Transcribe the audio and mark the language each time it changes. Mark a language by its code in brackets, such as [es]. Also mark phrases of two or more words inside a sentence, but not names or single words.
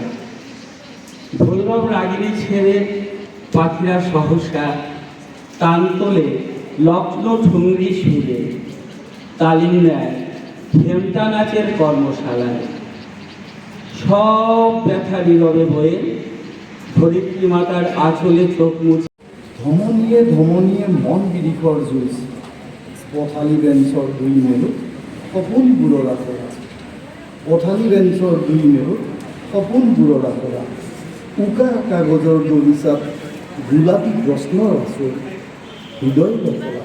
[bn] ভৈরব রাগিনী ছেড়ে পাখিরা সহসা টান তোলে লগ্ন ঠুংরি সুরে তালিম নেয় খেমটা নাচের কর্মশালায়। সব ব্যথা নীরবে বয়ে ধরিত্রী মাতার আঁচলে চোখ মুছে [as] ধমনীয়ে মন বিদিশৰ যুঁজ পথালি বেঞ্চৰ দুই মেৰুত সপোনবোৰৰ আখৰা। পথালি বেঞ্চৰ দুই মেৰুত সপোনবোৰৰ আখৰা। উকা কাগজৰ দলিচাত গোলাপী প্ৰশ্নৰ আচল হৃদয় লখৰা।